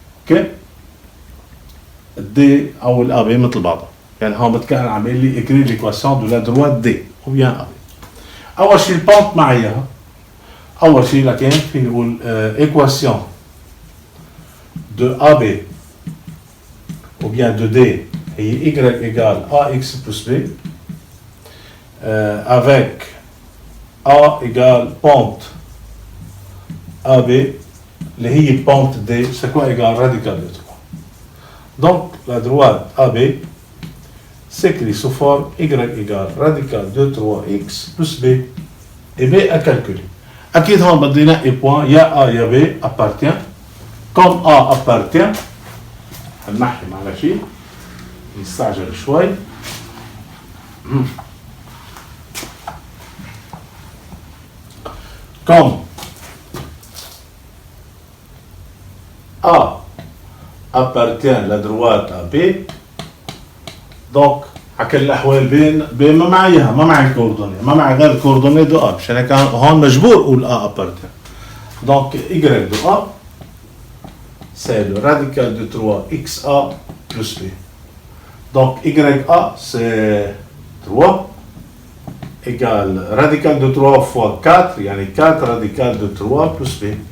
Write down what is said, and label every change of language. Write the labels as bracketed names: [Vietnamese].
[Arabic] اوكي؟ الدي أو الAB مثل بعضها. يعني هون بتكون عم يقول لي [French] écrire l'équation de la droite D ou bien AB. [Arabic] أول شيء البونت معي أول شيء لكن فيني نقول [French] équation de AB ou bien de D هي y égale AX plus B avec A égale pente AB [Arabic] اللي هي [French] pente D c'est quoi égale radical de 3. Donc la droite AB s'écrit sous forme y égale radical de 3x plus B et B à calculer. [Arabic] أكيد هون بدي نقي بوان يا A يا B appartient. [French] Comme A appartient [Arabic] هنمحي على شيء نستعجل شوي. [French] Comme A appartient la droite à B, donc [Arabic] على كل الأحوال بين ما معيها ما معي الكوردوني ما معي غير الكوردوني دو A مشان هيك هون مجبور أقول A appartient. [French] Donc Y de A c'est le radical de 3xa plus B. Donc YA c'est 3 égale radical de 3 fois 4, [Arabic] يعني [French] 4 radical de 3 plus B.